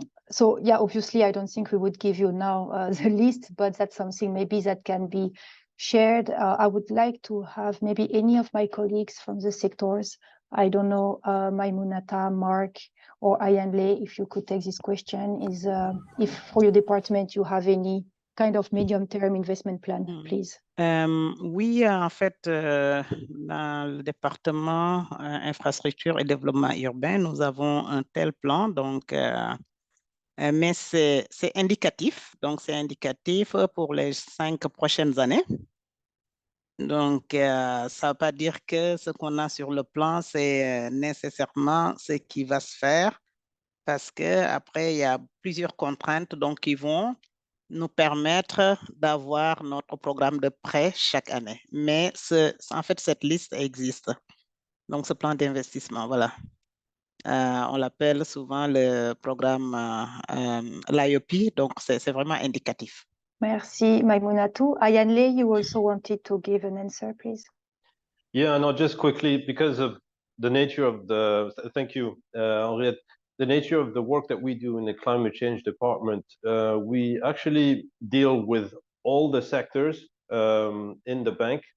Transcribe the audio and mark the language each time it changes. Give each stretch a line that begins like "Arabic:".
English: So yeah, obviously, I don't think we would give you now the list, but that's something maybe that can be shared. I would like to have maybe any of my colleagues from the sectors. I don't know, Maimunata, Mark, or Ayanle, if you could take this question, is if for your department you have any kind of medium-term investment plan, please.
French: Oui, en fait, dans le département infrastructure et développement urbain, nous avons un tel plan, donc, mais c'est indicatif, donc c'est indicatif pour les 5 prochaines années. Donc, ça ne veut pas dire que ce qu'on a sur le plan, c'est nécessairement ce qui va se faire, parce qu'après, il y a plusieurs contraintes donc, qui vont nous permettre d'avoir notre programme de prêt chaque année. Mais en fait, cette liste existe. Donc, ce plan d'investissement, voilà. On l'appelle souvent le programme l'IOP, donc c'est vraiment indicatif. Merci, Maimunatu.
English: Ayanle, you also wanted to give an answer, please. Yeah, no, just quickly, because of the nature of thank you, Henriette. the nature of the work that we do in the climate change department, we actually deal with all the sectors in the bank.